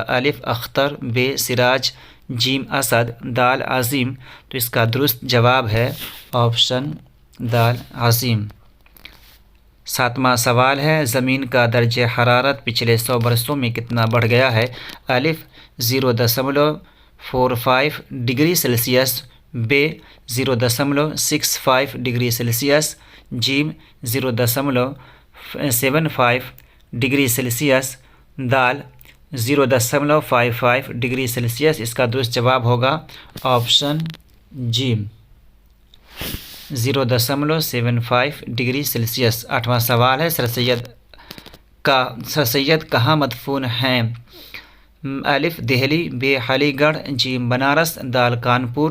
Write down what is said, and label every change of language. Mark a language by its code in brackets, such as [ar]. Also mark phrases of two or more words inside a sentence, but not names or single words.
[ur] الف اختر، ب سراج، ج اسد، د عظیم۔ تو اس کا درست جواب ہے آپشن د عظیم۔ ساتواں سوال ہے زمین کا درجہ حرارت پچھلے 100 برسوں میں کتنا بڑھ گیا ہے؟ الف 0.45 ڈگری سیلسیس، ب 0.65 ڈگری سیلسیس، ج 0.75 ڈگری سیلسیس، د 0.55 ڈگری سیلسیس۔ اس کا درست جواب ہوگا آپشن ج 0.75 ڈگری سیلسیس۔ آٹھواں سوال ہے سر سید کہاں مدفون ہیں؟ الف دہلی، ب علی گڑھ، ج بنارس، د کانپور۔